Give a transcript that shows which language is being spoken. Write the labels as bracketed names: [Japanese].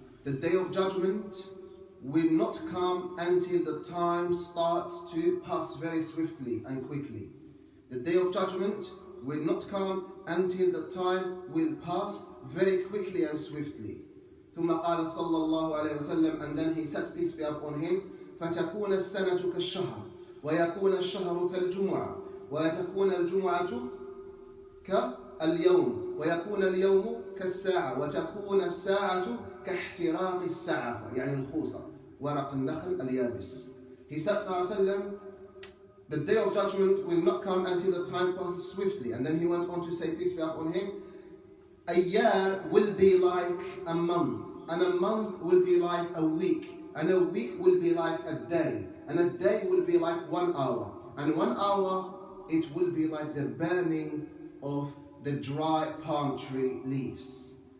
[English] The day of judgment will not come until the time starts to pass very swiftly and quickly. The day of judgment will not come until the time will pass very quickly and swiftly. [Arabic] ثم قال صلى الله عليه وسلم, [English] and then he said, peace be upon him, [Arabic] فتكون السنة كالشهر ويكون الشهر كالجمعة وتكون الجمعة كاليوم ويكون اليوم كالساعة وتكون الساعة كاحتراق السعفة, يعني الخوصة, ورق النخل اليابس. [English] He said, [Arabic] صلى الله عليه وسلم, [English] the day of judgment will not come until the time passes swiftly. And then he went on to say, peace be upon him, a year will be like a month, and a month will be like a week, and a week will be like a day, and a day will be like 1 hour, and 1 hour it will be like the burning of the dry palm tree leaves.